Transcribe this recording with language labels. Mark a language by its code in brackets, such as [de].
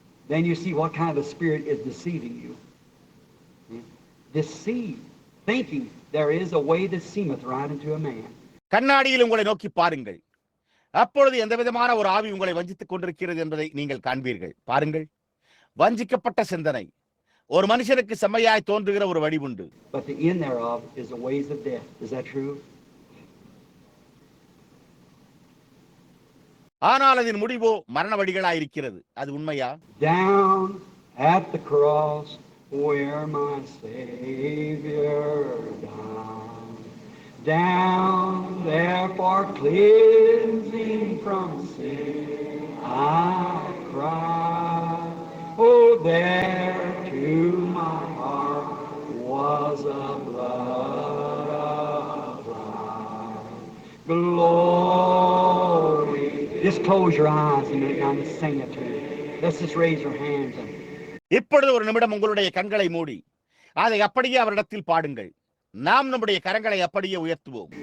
[en] Then you see what kind of a spirit is deceiving you. Deceive, thinking there is a way that seemeth right unto a man. [ta] கண்ணாடியில் உங்களை நோக்கி பாருங்கள். அப்பொழுது எந்த விதமான ஒரு ஆவி உங்களை வஞ்சித்துக் கொண்டிருக்கிறது என்பதை நீங்கள் காண்பீர்கள். பாருங்கள், வஞ்சிக்கப்பட்ட சிந்தனை. ஒரு மனுஷனுக்கு செம்மையாய் தோன்றுகிற ஒரு வழி உண்டு. [en] But the end thereof is the ways of death. Is that true? [ta] ஆனால் அதன் முடிவோ மரண வழிகளாயிருக்கிறது. அது உண்மையா? [en] Down at the cross where my Savior died, down there for cleansing from sin I cry. Oh, there to my heart was a blood of life. Glory. Just close your eyes and I'm sing it to you. Let's just raise your hands. [ta] இப்பொழுது ஒரு நிமிடம் உங்களுடைய கண்களை மூடி அதை அப்படியே அவரிடத்தில் பாடுங்கள். நாம் நம்முடைய கரங்களை அப்படியே உயர்த்துவோம்.